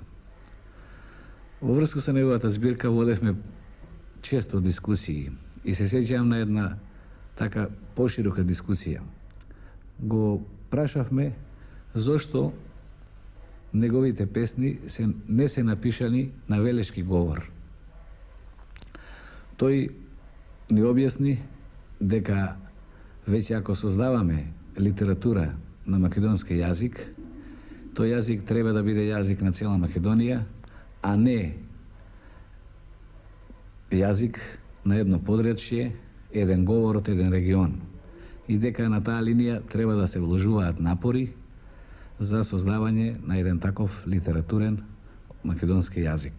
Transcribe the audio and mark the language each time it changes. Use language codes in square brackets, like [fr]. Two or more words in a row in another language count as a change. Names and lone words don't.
[mk] Во врска со неговата збирка водевме често дискусии и се сеќавам на една така поширока дискусија. Го прашавме зошто неговите песни не се напишани на велешки говор. Тој ни објасни дека већ ако создаваме литература на македонски јазик, то јазик треба да буде јазик на цијела Македонија, а не јазик на једно подручје, један говор од један регион. I дека на та линија треба да се вложуваат напори за создавање на један таков литературен македонски јазик.